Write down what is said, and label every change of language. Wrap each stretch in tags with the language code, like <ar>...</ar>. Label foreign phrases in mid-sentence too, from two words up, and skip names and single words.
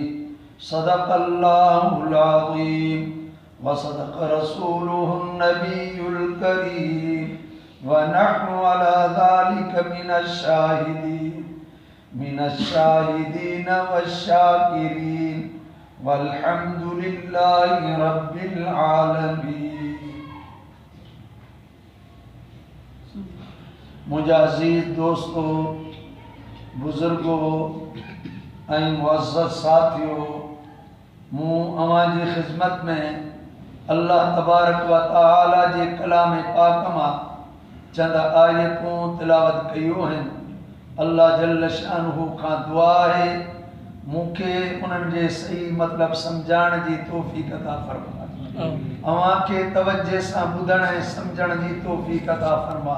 <ar>صدق الله العظيم وصدق رسوله النبي الكريم ونحن على ذلك من الشاهدين والشاكرين والحمد لله رب العالمين.</ar> <sd>मुजाज़ीद दोस्तों, बुजुर्गों ऐं मुअज़्ज़ज़ साथियों, मूं अवां जी ख़िदमत में अल्लाह तबारक व तआला जे कलाम पाक मां चंद आयतूं तिलावत कयूं आहिनि। अल्लाह जल्ल शानहू खां दुआ है मूंखे उन्हनि जे सही मतिलब सम्झाइण जी तौफ़ीक़ अता फ़रमाए, अवां खे तवज्जे सां ॿुधण ऐं सम्झण जी तौफ़ीक़ अता फ़रमाए।</sd>